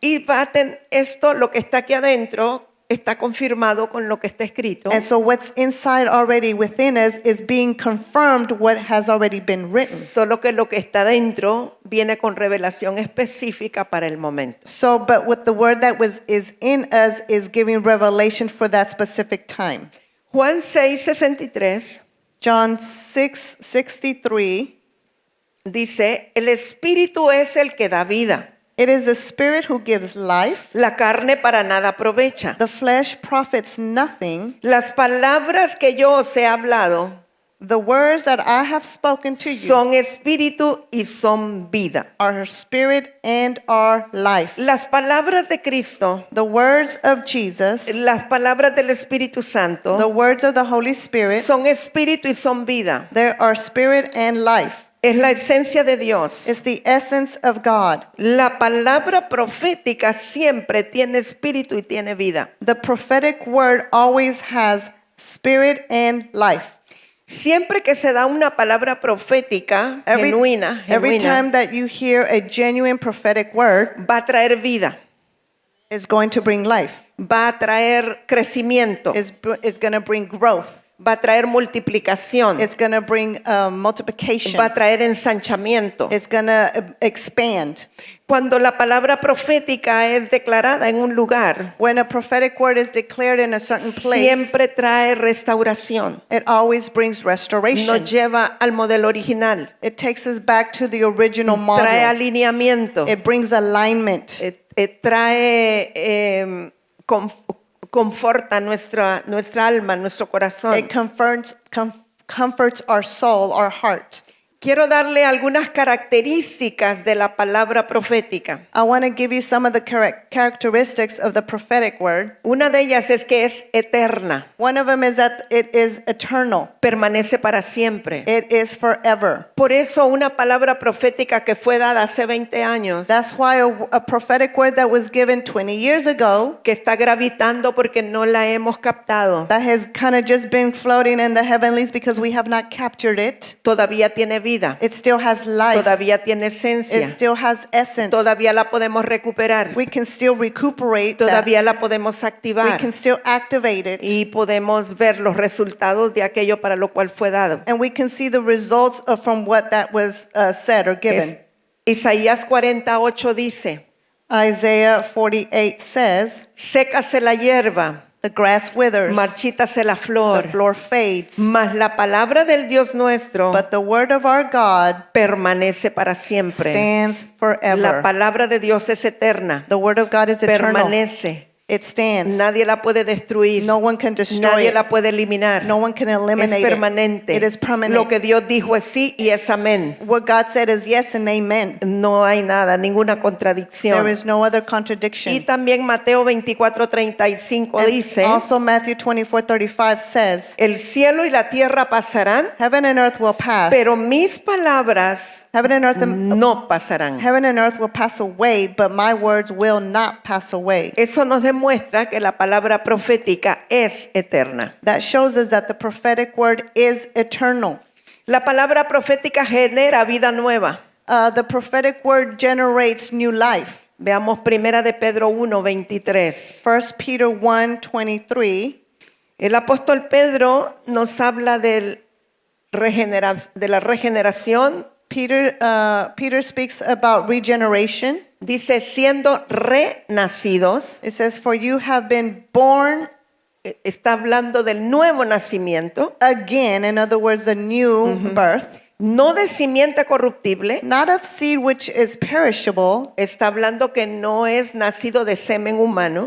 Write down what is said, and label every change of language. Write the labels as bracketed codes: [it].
[es] Y esto, lo que está aquí adentro, está confirmado con lo que está escrito. [en] And so what's inside already within us is being confirmed what has already been written. [es] Solo que lo que está dentro viene con revelación específica para el momento. [en] So, but what the word that is in us is giving revelation for that specific time. [es] Juan 6:63 [en] John 6:63. [es] dice, el Espíritu es el que da vida. [en] It is the Spirit who gives life. [es] La carne para nada aprovecha. [en] The flesh profits nothing. [es] Las palabras que yo os he hablado [en] The words that I have spoken to you [es] son espíritu y son vida. [en] are spirit and are life. [es] Las palabras de Cristo, [en] The words of Jesus, [es] las palabras del Espíritu Santo, [en] words of the Holy Spirit, [es] son espíritu y son vida. [en] there are spirit and life. [es] Es la esencia de Dios. [en] It's the essence of God. [es] La palabra profética siempre tiene espíritu y tiene vida. [en] The prophetic word always has spirit and life. [es] Siempre que se da una palabra profética genuina, [en] Every time that you hear a genuine prophetic word, [es] va a traer vida, [en] it's going to bring life. [es] va a traer crecimiento, [en] It's going to bring growth. [es] va a traer multiplicación, [en] It's going to bring multiplication. [es] va a traer ensanchamiento. [en] It's going to expand. [es] Cuando la palabra profética es declarada en un lugar, [en] When a prophetic word is declared in a certain place, [es] siempre trae restauración. [en] it always brings restoration. [es] Nos lleva al modelo original, [en] It takes us back to the original [es] trae [en] model. [es] alineamiento, [en] It brings alignment. [es] trae conforta nuestra alma, nuestro corazón. [en] It comforts our soul, our heart. [es] Quiero darle algunas características de la palabra profética. [en] I want to give you some of the characteristics of the prophetic word. [es] Una de ellas es que es eterna, [en] One of them is that it is eternal. [es] permanece para siempre. [en] It is forever. [es] Por eso una palabra profética que fue dada hace 20 años, [en] That's why a prophetic word that was given 20 years ago, [es] que está gravitando porque no la hemos captado, [en] that has kind of just been floating in the heavenlies because we have not captured it, [es] todavía tiene vida, [en] it still has life. [es] todavía tiene [en] It [es] esencia, [en] still has essence. [es] todavía la podemos recuperar, [en] We can still recuperate that. [es] todavía la podemos [en] We [es] activar [en] can still activate it. [es] y podemos ver los resultados de aquello para lo cual fue dado. [en] And we can see the results from what that was said or given. [es] Isaías 48 dice, [en] Isaiah 48 says, [es] sécase la hierba, [en] the grass withers, [es] marchítase la [en] the [es] flor, [en] floor fades, [es] mas la palabra del Dios nuestro [en] but the word of our God [es] permanece para siempre. [en] stands [es] La [en] forever. [es] palabra de Dios es eterna, [en] The word of God is eternal. [es] permanece. [en] It stands. [es] Nadie la puede destruir. [en] No one can destroy [es] Nadie [en] it. [es] la puede eliminar. [en] No one can [es] Es [en] eliminate [es] permanente. [en] it. It is permanent. [es] Lo que Dios dijo es sí y es amén. [en] What God said is yes and amen. [es] No hay nada, ninguna [en] There [es] contradicción. [en] is no other [es] Y [en] contradiction. [es] también Mateo 24:35 [en] And [es] dice, [en] also Matthew 24:35 says, [es] el cielo y la tierra pasarán, [en] heaven and earth will pass. [es] pero mis palabras [en] Heaven and earth [es] no pasarán. [en] Heaven and earth will pass away, but my words will not pass away. [es] Eso nos demuestra que la palabra profética es eterna. [en] That shows us that the prophetic word is eternal. [es] La palabra profética genera vida nueva. [en] The prophetic word generates new life. [es] Veamos primera de Pedro 1:23. [en] 1 Peter 1:23. [es] El apóstol Pedro nos habla de la regeneración. [en] Peter speaks about regeneration. [es] Dice, siendo renacidos. [en] It says, for you have been born [es] Está hablando del nuevo nacimiento. [en] again, in other words, the new birth, [es] No de simiente corruptible. [en] not of seed which is perishable. [es] Está hablando que no es nacido de semen humano,